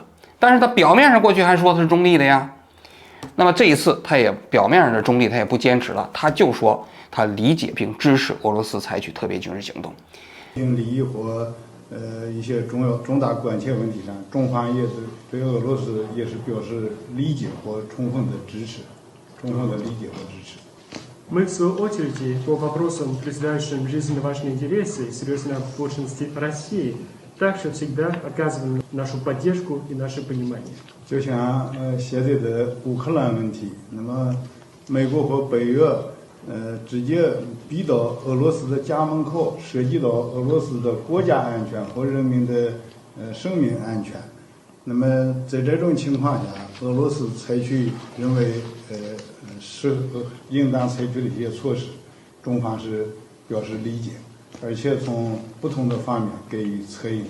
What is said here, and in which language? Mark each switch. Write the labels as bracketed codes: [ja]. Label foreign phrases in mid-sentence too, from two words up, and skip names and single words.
[zh] 但是他表面上过去还说他是中立的呀。那么这一次他也表面上的中立，他也不坚持了，他就说他理解并支持俄罗斯采取特别军事行动。利益或一些重大关切问题上，中方也是对俄罗斯也是表示理解和充分的支持。中方的理解和支持。 [ru] Мы, в свою очередь, по вопросам, представляющим жизненно важные интересы и серьезной озабоченности России, также всегда оказываем нашу поддержку и наше понимание. [zh] 就像现在的乌克兰问题，那么美国和北约直接逼到俄罗斯的家门口，涉及到俄罗斯的国家安全和人民的生命安全。那么在这种情况下，俄罗斯采取认为应当采取的一些措施，中方是表示理解，而且从不同的方面给予策应。